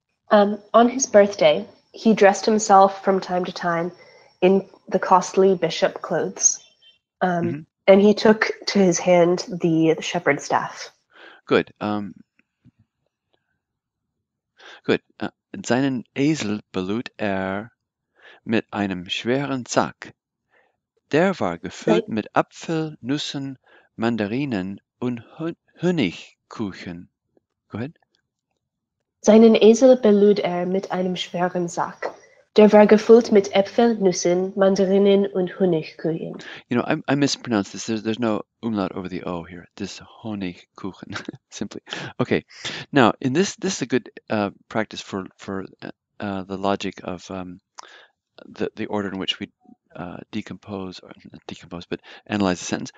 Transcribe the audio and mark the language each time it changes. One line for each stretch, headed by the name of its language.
English: On his birthday, he dressed himself from time to time in the costly bishop clothes, and he took to his hand the shepherd staff. Good.
German: Gut. Seinen Esel belud mit einem schweren Sack. Der war gefüllt mit Apfel, Nüssen, Mandarinen und Honigkuchen.
English: Go ahead.
German: Seinen Esel belud mit einem schweren Sack. Der war gefüllt mit Äpfeln, Nüssen, Mandarinen und Honigkuchen.
English: You know, I mispronounced this. There's no umlaut over the O here. This Honigkuchen, simply. Okay. Now, in this is a good practice for the logic of the order in which we decompose, or not decompose, but analyze the sentence.